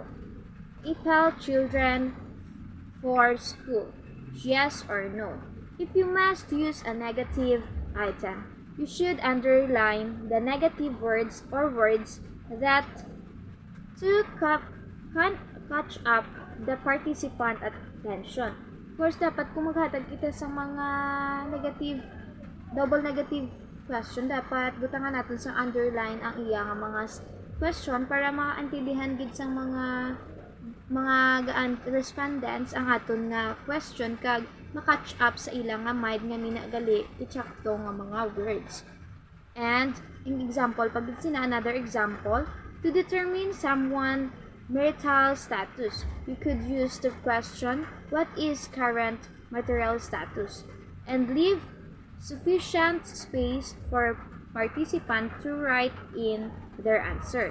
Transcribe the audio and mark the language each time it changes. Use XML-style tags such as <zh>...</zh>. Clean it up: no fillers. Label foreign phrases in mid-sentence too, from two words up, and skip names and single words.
<en>Impel children for school, yes or no. If you must use a negative item, you should underline the negative words or words that to catch up the participant attention. Of course,</en> <hil>dapat kung maghatag kita sa mga</hil> <en>negative, double negative question,</en> <hil>dapat butangan natin sa underline ang iya nga mga question para makaintindihan gid sa mga respondents ang aton nga question kag makatch up sa ilang nga mind nga minagali itsakto nga mga words.</hil> <en>And in example,</en> <hil>pag sina</hil> <en>another example, to determine someone marital status, you could use the question, what is current marital status? And leave sufficient space for participant to write in their answer.</en>